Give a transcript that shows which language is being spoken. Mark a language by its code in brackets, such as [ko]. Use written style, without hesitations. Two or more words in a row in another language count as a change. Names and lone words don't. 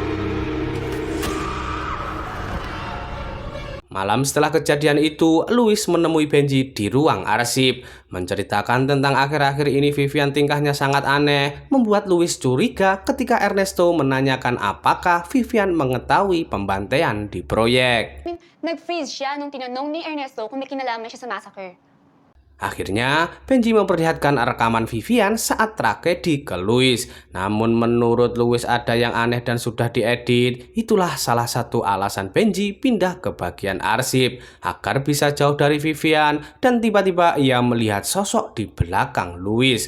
[id] Malam setelah kejadian itu, Louis menemui Benji di ruang arsip. Menceritakan tentang akhir-akhir ini Vivian tingkahnya sangat aneh, membuat Louis curiga ketika Ernesto menanyakan apakah Vivian mengetahui pembantaian di proyek. [tl] Nag-freeze siya nung tinanong ni Ernesto kung may kinalaman siya sa massacre. [id] Akhirnya, Benji memperlihatkan rekaman Vivian saat tragedi ke Louis. Namun menurut Louis ada yang aneh dan sudah diedit. Itulah salah satu alasan Benji pindah ke bagian arsip, agar bisa jauh dari Vivian. Dan tiba-tiba ia melihat sosok di belakang Louis.